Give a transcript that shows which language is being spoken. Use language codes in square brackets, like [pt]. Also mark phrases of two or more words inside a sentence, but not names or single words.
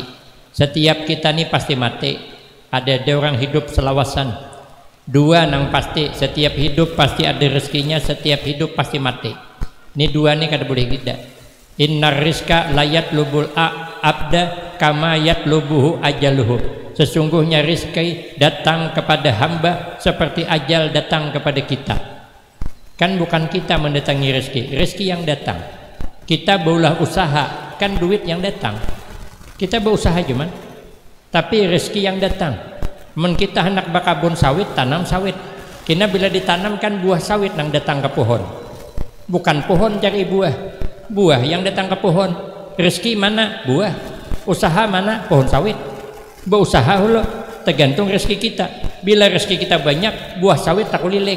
[bjn] Setiap kita nih pasti mati. Ada orang hidup selawasan. Dua nang pasti, setiap hidup pasti ada rezekinya, setiap hidup pasti mati. Ini dua nih kada boleh tidak. [ar] Innar rizqa layat lubul abda kama yatlubuhu ajaluhu. [bjn] Sesungguhnya rezeki datang kepada hamba seperti ajal datang kepada kita. Kan bukan kita mendatangi rezeki yang datang. Kita berulah usaha, kan duit yang datang. Kita berusaha cuman, tapi rezeki yang datang. Men kita hendak bakabun sawit, tanam sawit. Kina bila ditanamkan buah sawit nang datang ke pohon. Bukan pohon cari buah, buah yang datang ke pohon. Rezeki mana? Buah. Usaha mana? Pohon sawit. Berusaha hulu, tergantung rezeki kita. Bila rezeki kita banyak, buah sawit tak kuliling.